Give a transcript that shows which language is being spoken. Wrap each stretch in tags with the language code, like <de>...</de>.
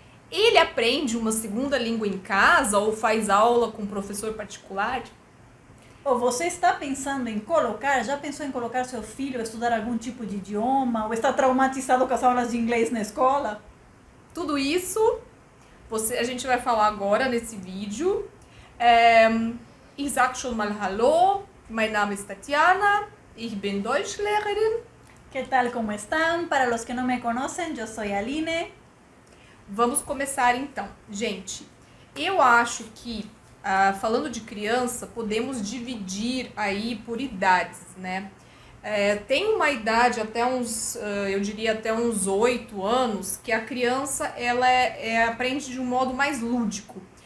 <pt>Ele aprende uma segunda língua em casa ou faz aula com um professor particular? Ou você está pensando em colocar, já pensou em colocar seu filho a estudar algum tipo de idioma? Ou está traumatizado com as aulas de inglês na escola? Tudo isso a gente vai falar agora nesse vídeo.</pt> <de>Ich sag schon mal Hallo, mein Name ist Tatiana, ich bin Deutschlehrerin.</de> <pt>Que tal, como estão? Para os que não me conhecem, eu sou a Aline. Vamos começar então. Gente, eu acho que, falando de criança, podemos dividir aí por idades, né? Tem uma idade até uns, eu diria até uns 8 anos, que a criança ela aprende de um modo mais lúdico.</pt>